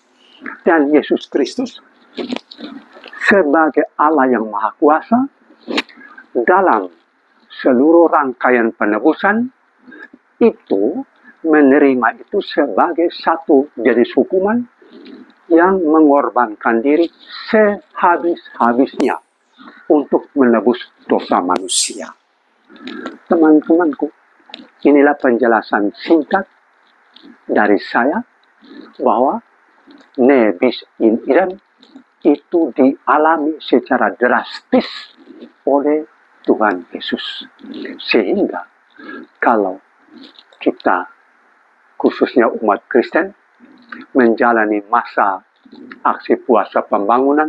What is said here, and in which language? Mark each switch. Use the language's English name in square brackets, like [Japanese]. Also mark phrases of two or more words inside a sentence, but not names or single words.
[Indonesian] Dan Yesus Kristus sebagai Allah yang Maha Kuasa, dalam seluruh rangkaian penebusan itu menerima itu sebagai satu jenis hukuman yang mengorbankan diri sehabis-habisnya untuk menebus dosa manusia. Teman-temanku, inilah penjelasan singkat dari saya bahwa [Latin] ne bis in idem [Indonesian] itu dialami secara drastis oleh Tuhan Yesus. Sehingga kalau kita, khususnya umat Kristen, menjalani masa aksi puasa pembangunan,